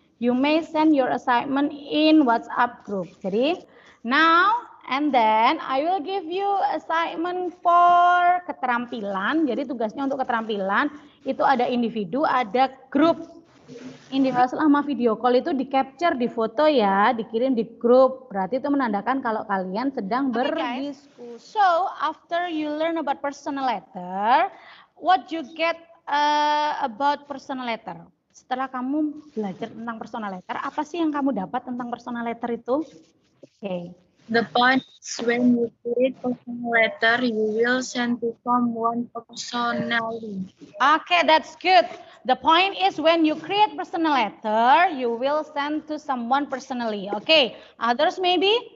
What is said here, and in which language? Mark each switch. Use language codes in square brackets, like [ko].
[en] You may send your assignment in WhatsApp group. Jadi, now and then I will give you assignment for keterampilan. [id] Jadi tugasnya untuk keterampilan itu ada individu, ada grup. Selama video call itu di capture, di foto ya, dikirim di grup. Berarti itu menandakan kalau kalian sedang berdiskusi. [en] So, after you learn about personal letter, what you get about personal letter? [id] Setelah kamu belajar tentang personal letter, apa sih yang kamu dapat tentang personal letter itu? [en] Oke. The point is when you create personal letter, you will send to someone personally. Okay, that's good. The point is when you create personal letter, you will send to someone personally. Okay, others maybe?